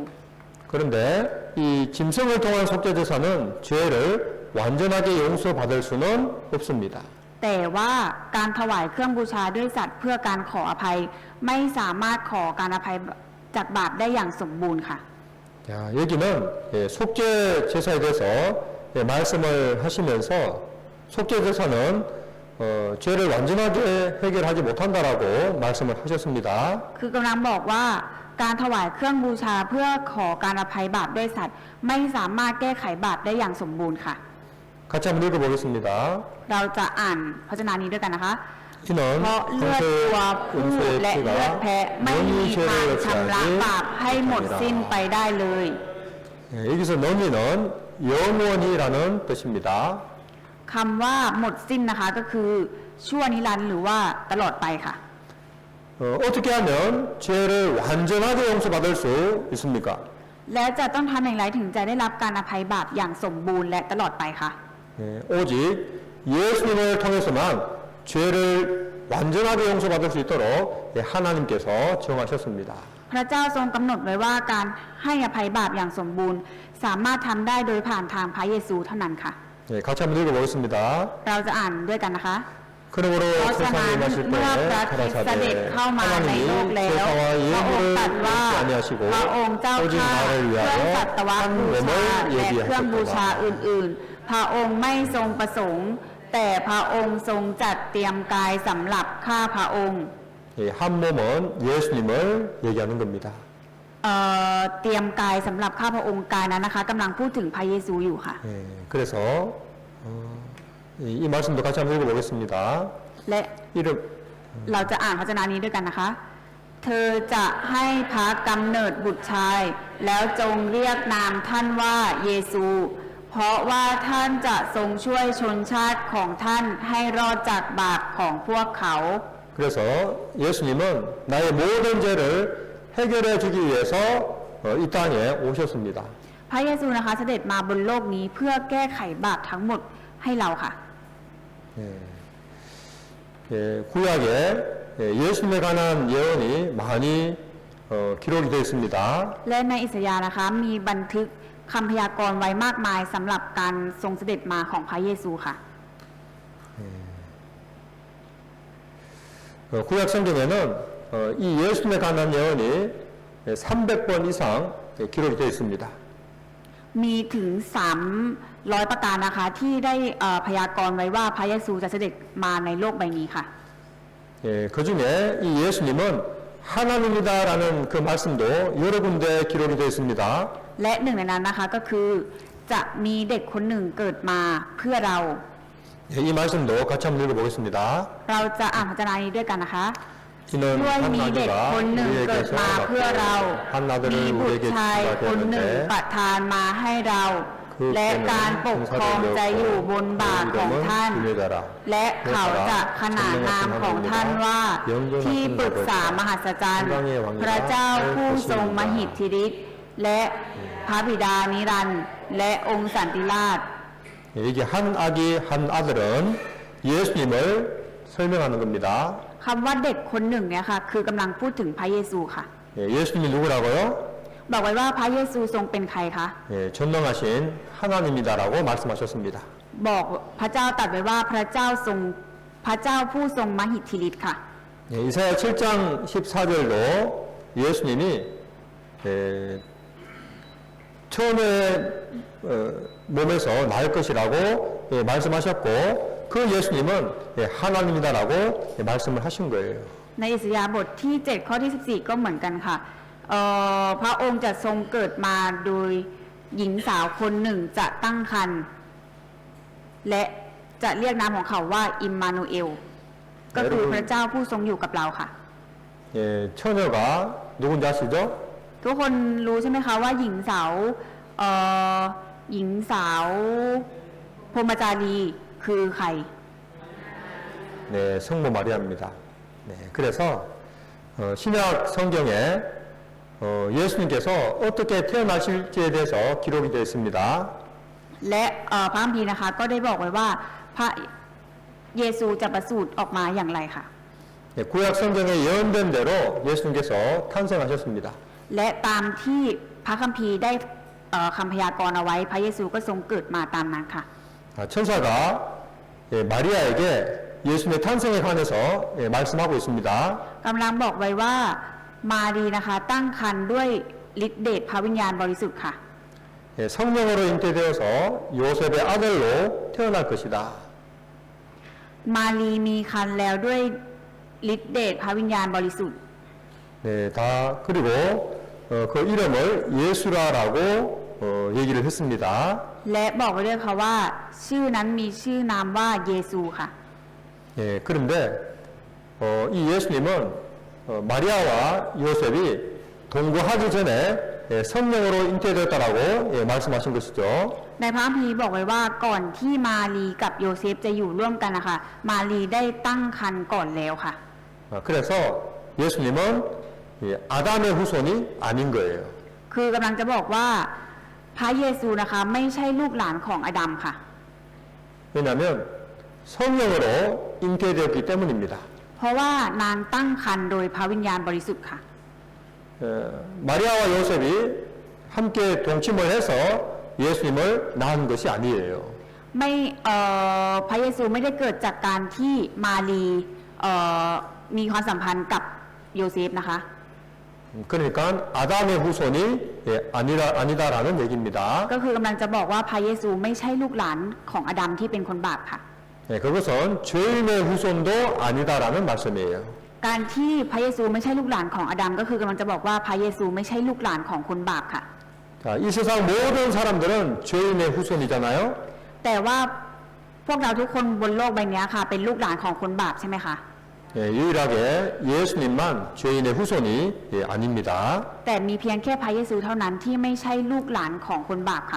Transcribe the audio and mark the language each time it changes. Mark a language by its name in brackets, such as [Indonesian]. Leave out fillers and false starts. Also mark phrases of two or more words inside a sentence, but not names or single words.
[Korean] 그런데 이 짐승을 통한 속죄제사는 죄를 완전하게 용서받을 수는 없습니다. [Thai] แต่ว่าการถวายเครื่องบูชาด้วยสัตว์เพื่อการขออภัยไม่สามารถขอการอภัยจากบาปได้อย่างสมบูรณ์ค่ะ [Korean] 자, 여기는 속죄제사에 대해서 말씀을 하시면서 속죄제사는 죄를 완전하게 해결하지 못한다라고 말씀을 하셨습니다. [Thai] คือกำลังบอกว่าการถวายเครื่องบูชาเพื่อขอการอภัยบาปด้วยสัตว์ไม่สามารถแก้ไขบาปได้อย่างสมบูรณ์ค่ะ [Korean] 같이 한번 읽어보겠습니다. [Thai] เราจะอ่านพระชนะนี้ด้วยกันนะคะ [Korean] 이는 [Thai] เพราะเลือดตัวผู้และเลือดแพะไม่มีทางชำระบาปให้หมดสิ้นไปได้เลย [Korean] 여기서 너희는 영원히라는 뜻입니다. [Thai] คำว่าหมดสิ้นนะคะก็คือชั่วนิรันดร์หรือว่าตลอดไปค่ะ [Korean] 어떻게 하면 죄를 완전하게 용서받을 수 있습니까? [Thai] แล้วจะต้องทำอย่างไรถึงจะได้รับการอภัยบาปอย่างสมบูรณ์และตลอดไปคะ [Korean] 오직 예수님을 통해서만 죄를 완전하게 용서받을 수 있도록 하나님께서 정하셨습니다. [Thai] พระเจ้าทรงกำหนดไว้ว่าการให้อภัยบาปอย่างสมบูรณ์ สามารถทำได้โดยผ่านทางพระเยซูเท่านั้นค่ะ [Korean] 같이 한번 읽어보겠습니다. [Thai] เราจะอ่านด้วยกันนะคะ [Korean] 그러므로 세상에 임하실 때에 가라사대 하나님이 세상과 예물을 받지 아니하시고 오직 나를 위하여 한 몸을 [Thai] และเครื่องบูชา [Korean] 예비하셨도다. [Thai] อื่นๆ พระองค์ไม่ทรงประสงค์ แต่พระองค์ทรงจัดเตรียมกายสำหรับข้าพระองค์ [Korean] 한 몸은 예수님을 얘기하는 겁니다. [Thai] เตรียมกายสำหรับข้าพระองค์กายนั้นนะคะกำลังพูดถึงพระเยซูอยู่ค่ะ [Korean] 그래서 이 말씀도 같이 한번 읽어보겠습니다. [Thai] และ [Korean] 이름 [Thai] เราจะอ่านพระวจนะนี้ด้วยกันนะคะ เธอจะให้พระกำเนิดบุตรชาย แล้วจงเรียกนามท่านว่าเยซู เพราะว่าท่านจะทรงช่วยชนชาติของท่านให้รอดจากบาปของพวกเขา [Korean] 그래서 예수님은 나의 모든 죄를 해결해 주기 위해서 이 땅에 오셨습니다. [Thai] พระเยซูนะคะเสด็จมาบนโลกนี้เพื่อแก้ไขบาปทั้งหมดให้เราค่ะ [Korean] 구약에 예수님에 관한 예언이 많이 기록이 되어 있습니다. [Thai] และในอิสยาห์นะคะมีบันทึกคำพยากรณ์ไว้มากมายสำหรับการทรงเสด็จมาของพระเยซูค่ะ [Korean] 구약 성경에는 이 예수님에 관한 예언이 300번 이상 기록이 되어 있습니다. [Thai] มีถึง300ประการนะคะที่ได้พยากรณ์ไว้ว่าพระเยซูจะเสด็จมาในโลกใบนี้ค่ะ [Korean] 그 중에 이 예수님은 하나님이다라는 그 말씀도 여러 군데 기록이 되어 있습니다. [Thai] และหนึ่งในนั้นนะคะก็คือจะมีเด็กคนหนึ่งเกิดมาเพื่อเรา [Korean] 이 말씀도 같이 한번 읽어보겠습니다. [Thai] เราจะอ่านพระวจนะนี้ด้วยกันนะคะ [Korean] 이는 [Thai] ด้วยมีเด็ก [Korean] 한 [Thai] คนหนึ่ง [Korean] 아기가 [Thai] เกิด [Korean] 우리에게서 [Thai] มาเพื่อเรา [Korean] 한 아들을 [Thai] มีบุตร [Korean] 우리에게 [Thai] ชาย [Korean] 주시게 [Thai] คนหนึ่ง [Korean] 되었는데 [Thai] ประทานมาให้เรา และการปกครองจะอยู่บนบ่าของท่าน และเขาจะขนานนามของท่านว่าที่ปรึกษามหัศจรรย์ พระเจ้าผู้ทรงมหิทธิฤทธิ์และพระบิดานิรันดร์และองค์สันติราช [Korean] 이게 한 아기 한 아들은 예수님을 설명하는 겁니다. [Thai] คำว่าเด็กคนหนึ่งเนี่ยค่ะคือกำลังพูดถึงพระเยซูค่ะ [Korean] 예수님이 누구라고요? [Thai] บอกไว้ว่าพระเยซูทรงเป็นใครคะ [Korean] 전능하신 하나님이다라고 말씀하셨습니다. [Thai] บอกพระเจ้าตรัสไว้ว่าพระเจ้าทรงพระเจ้าผู้ทรงมหิทธิฤทธิ์ค่ะ [Korean] 이사야 7장 14절도 예수님이 처음에 몸에서 나을 것이라고 말씀하셨고 그 예수님은 하나님이다라고 말씀을 하신 거예요. [Thai] ในอิสยาห์บทที่7ข้อที่14ก็เหมือนกันค่ะพระองค์จะทรงเกิดมาโดยหญิงสาวคนหนึ่งจะตั้งครรภ์และจะเรียกนามของเขาว่าอิมมานูเอลก็คือพระเจ้าผู้ทรงอยู่กับเราค่ะ [Korean] 처녀가 누군지 아시죠? [Thai] ทุกคนรู้ใช่ไหมคะว่าหญิงสาวพรหมจารีคือใคร [Korean] 네, 성모 마리아입니다. 네, 그래서 신약 성경에 예수님께서 어떻게 태어나실지에 대해서 기록이 되어 있습니다. [Thai] และพระคัมภีร์นะคะก็ได้บอกไว้ว่าพระเยซูจะประสูติออกมาอย่างไรค่ะ [Korean] 네, 구약 성경에 예언된 대로 예수님께서 탄생하셨습니다. [Thai] และตามที่พระคัมภีร์ได้คำพยากรณ์เอาไว้พระเยซูก็ทรงเกิดมาตามนั้นค่ะ [Korean] 천사가 마리아에게 예수님의 탄생에 관해서 말씀하고 있습니다. [Thai] กำลังบอกไว้ว่ามารีนะคะตั้งครรภ์ด้วยฤทธิเดชพระวิญญาณบริสุทธิ์ค่ะ [Korean] 성령으로 잉태되어서 요셉의 아들로 태어날 것이다. [Thai] มารีมีครรภ์แล้วด้วยฤทธิเดชพระวิญญาณบริสุทธิ์ [Korean] 네, 다 그리고 그 이름을 예수라라고 얘기를 했습니다. [Thai] และบอกไว้ด้วยค่ะว่าชื่อนั้นมีชื่อนามว่าเยซูค่ะ [Korean] 예, 그런데 이 예수님은 마리아와 요셉이 동거하기 전에 성령으로 잉태되었다라고 말씀하신 것이죠. [Thai] ในพระคัมภีร์บอกไว้ว่าก่อนที่มารีกับโยเซฟจะอยู่ร่วมกันนะคะมารีได้ตั้งครรภ์ก่อนแล้วค่ะ [Korean] 그래서 예수님은 아담의 후손이 아닌 거예요. [Thai] คือกำลังจะบอกว่าพระเยซูนะคะไม่ใช่ลูกหลานของอาดัมค่ะ [Korean] 왜냐하면 성령으로 잉태되었기 때문입니다. [Thai] เพราะว่านางตั้งครรภ์โดยพระวิญญาณบริสุทธิ์ค่ะ [Korean] 마리아와 요셉이 함께 동침을 해서 예수님을 낳은 것이 아니에요. [Thai] ไม่พระเยซูไม่ได้เกิดจากการที่มารีมีความสัมพันธ์กับโยเซฟนะคะ [Korean] 그러니까 아담의 후손이 아니다라는 얘기입니다. [Thai] ก็คือกำลังจะบอกว่าพระเยซูไม่ใช่ลูกหลานของอาดัมที่เป็นคนบาปค่ะ [Korean] 그것은 죄인의 후손도 아니다라는 말씀이에요. [Thai] การที่พระเยซูไม่ใช่ลูกหลานของอาดัมก็คือกำลังจะบอกว่าพระเยซูไม่ใช่ลูกหลานของคนบาปค่ะ [Korean] 자, 이 세상 모든 사람들은 죄인의 후손이잖아요. [Thai] แต่ว่าพวกเราทุกคนบนโลกใบนี้ค่ะเป็นลูกหลานของคนบาปใช่ไหมคะ [Korean] 유일하게 예수님만 죄인의 후손이 아닙니다. [Thai] แต่มีเพียงแค่พระเยซูเท่านั้นที่ไม่ใช่ลูกหลานของคนบาปค่ะ